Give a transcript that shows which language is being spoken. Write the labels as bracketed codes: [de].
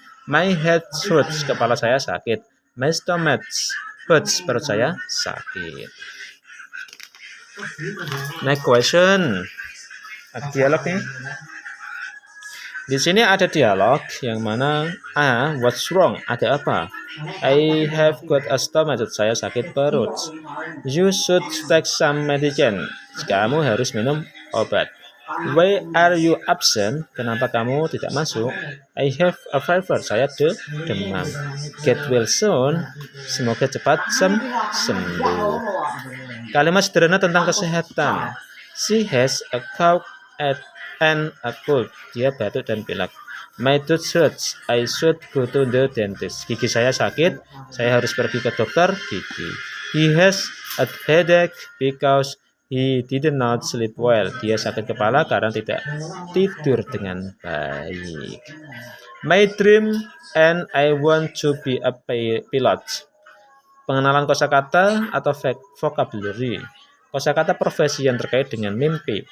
[en] My head hurts, [id] kepala saya sakit. [en] My stomach hurts, [id] perut saya sakit. [en] Next question. [id] Dialog nih. Di sini ada dialog yang mana A. [en] What's wrong? [id] Ada apa? [en] I have got a stomachache. [id] Saya sakit perut. [en] You should take some medicine. [id] Kamu harus minum obat. [en] Why are you absent? [id] Kenapa kamu tidak masuk? [en] I have a fever. [id] Saya demam. [en] Get well soon. [id] Semoga cepat sembuh. Kalimat sederhana tentang kesehatan. [en] She has a cough and a cold. [id] Dia batuk dan pilek. [en] My tooth hurts. I should go to the dentist. [id] Gigi saya sakit. Saya harus pergi ke dokter gigi. [en] He has a headache because he did not sleep well. [id] Dia sakit kepala karena tidak tidur dengan baik. [en] My dream and I want to be a pilot. [id] Pengenalan kosakata atau vocabulary. Kosakata profesi yang terkait dengan mimpi.